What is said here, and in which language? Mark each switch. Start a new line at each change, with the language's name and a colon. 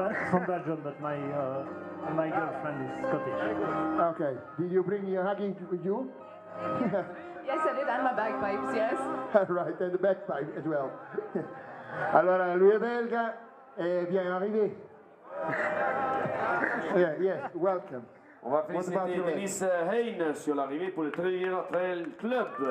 English: From Belgium, but my girlfriend is Scottish. Okay. Did you bring your hugging with you? Yes, I did, and my bagpipes, yes. Right, and the bagpipe as well.
Italian: Allora, lui è belga e
French: bien arrivé.
English: Yeah, yes, welcome.
French: On va féliciter Denis Hein sur l'arrivée pour le Trigger Trail Club.